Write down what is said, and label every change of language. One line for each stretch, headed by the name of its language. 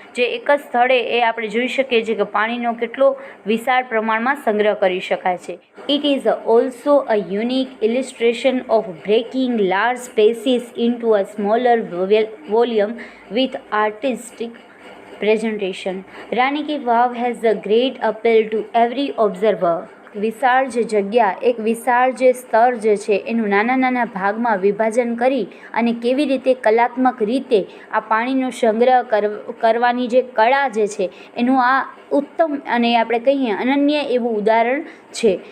Gujarati: જે એક જ સ્થળે એ આપણે જોઈ શકીએ છીએ કે પાણીનો કેટલો વિશાળ પ્રમાણમાં સંગ્રહ કરી શકાય છે.
English: It is also a unique illustration of breaking large spaces into a smaller volume with artistic presentation. Rani Ki Vav has a great appeal to every observer.
Gujarati: વિશાળ જે જગ્યા, એક વિશાળ જે સ્તર જે છે એનું નાના નાના ભાગમાં વિભાજન કરી અને કેવી રીતે કલાત્મક રીતે આ પાણીનો સંગ્રહ કરવાની જે કળા જે છે એનું આ ઉત્તમ અને આપણે કહીએ અનન્ય એવું ઉદાહરણ છે.